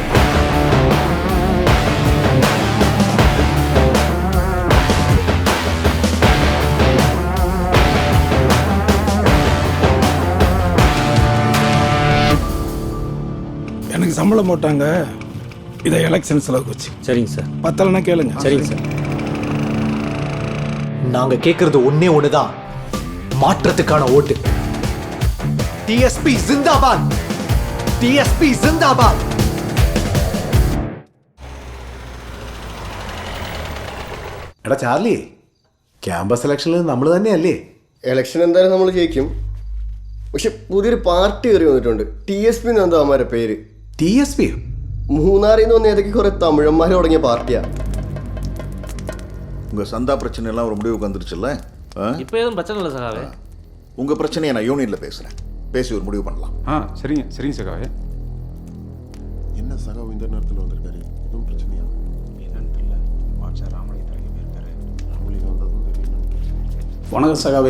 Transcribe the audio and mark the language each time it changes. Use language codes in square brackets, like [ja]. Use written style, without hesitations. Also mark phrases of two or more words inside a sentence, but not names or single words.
[ta] எனக்கு சம்பளம் போட்டாங்க, இதை எலெக்ஷன் செலவுக்கு வச்சு. சரிங்க சார். பத்தலைன்னா கேளுங்க. சரிங்க சார். நாங்க கேட்கறது ஒன்னே ஒண்ணுதான், மாற்றத்துக்கான ஓட்டு. டிஎஸ்பி ஜிந்தாபாத், டிஎஸ்பி ஜிந்தாபாத். [ml] എടാ ചാർലി, ക്യാമ്പസ് ഇലക്ഷനിൽ നമ്മൾ തന്നെയല്ലേ? ഇലക്ഷൻ എന്തായാലും നമ്മൾ ജയിക്കും. പക്ഷെ പുതിയൊരു പാർട്ടി കയറി വന്നിട്ടുണ്ട്, TSP എന്നെന്തോ അവന്മാരുടെ പേര്. TSP? മൂന്നാറിൽ നിന്ന് വന്ന ഏതൊക്കെ കുറെ തമിഴന്മാർ തുടങ്ങിയ പാർട്ടിയാ. [ta] உங்கள் சந்தா பிரச்சனை எல்லாம் ஒரு முடிவுக்கு வந்துருச்சுல்ல? இப்போ எதுவும் பிரச்சனை இல்லை சகாவே. உங்கள் பிரச்சனையை நான் யூனியனில் பேசுகிறேன், பேசி ஒரு முடிவு பண்ணலாம். சரிங்க சரிங்க சகாவே. என்ன சகா இந்த நேரத்தில் வந்திருக்காரு, எதுவும் பிரச்சனையா? வணக்கம் சகாவே.